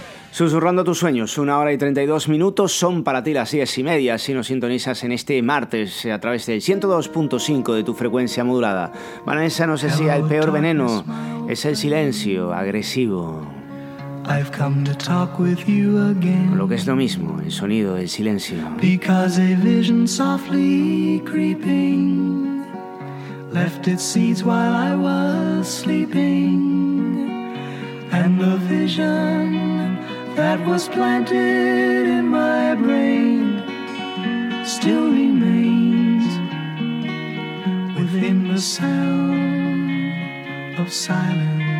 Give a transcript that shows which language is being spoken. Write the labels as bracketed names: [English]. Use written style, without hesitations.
[Spanish] Susurrando tus sueños, 1:32 son para ti las 10:30 si nos sintonizas en este martes a través del 102.5 de tu frecuencia modulada. Vanessa, no sé si el peor veneno es el silencio agresivo. [English] I've come to talk with you again. [Spanish] Lo que es lo mismo, el sonido del silencio. [English] Because a vision softly creeping left its seeds while I was sleeping. And the vision that was planted in my brain still remains within the sound of silence.